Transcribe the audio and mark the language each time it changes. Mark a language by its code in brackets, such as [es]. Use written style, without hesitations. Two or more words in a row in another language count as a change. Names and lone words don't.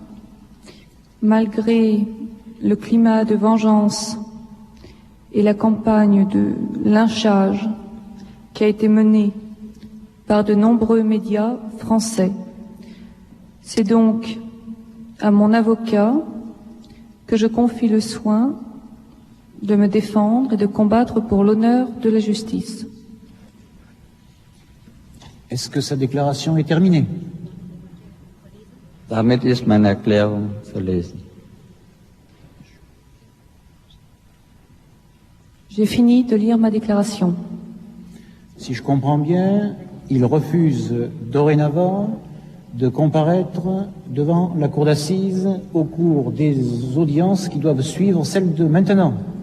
[fr] Malgré le climat de vengeance et la campagne de lynchage qui a été menée par de nombreux médias français, c'est donc à mon avocat que je confie le soin de me défendre et de combattre pour l'honneur de la justice. Est-ce que sa déclaration est terminée? [de] Damit ist meine Erklärung verlesen. [fr] J'ai fini de lire ma déclaration. Si je comprends bien, il refuse dorénavant de comparaître devant la cour d'assises au cours des audiences qui doivent suivre celles de maintenant.